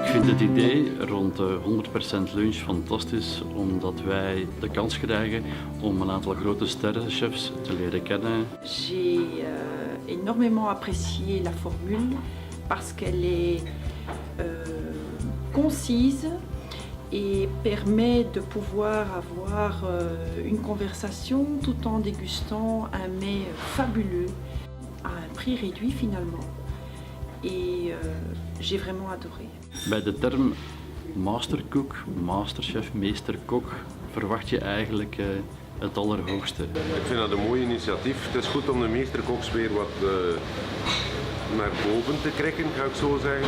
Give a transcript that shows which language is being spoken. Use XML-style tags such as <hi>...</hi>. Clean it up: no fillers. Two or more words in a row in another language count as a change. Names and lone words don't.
<nl>het idee rond de 100% lunch fantastisch, omdat wij de kans krijgen om een aantal grote sterrenchefs te leren kennen.</nl> <fr>J'ai énormément apprécié la formule parce qu'elle est concise et permet de pouvoir avoir une conversation tout en dégustant un mets fabuleux à un prix réduit finalement. Et j'ai vraiment adoré.</fr> <nl>Bij de term mastercook, masterchef, meesterkok verwacht je eigenlijk het allerhoogste. Ik vind dat een mooi initiatief. Het is goed om de meesterkoks weer wat naar boven te trekken, ga ik zo zeggen.</nl>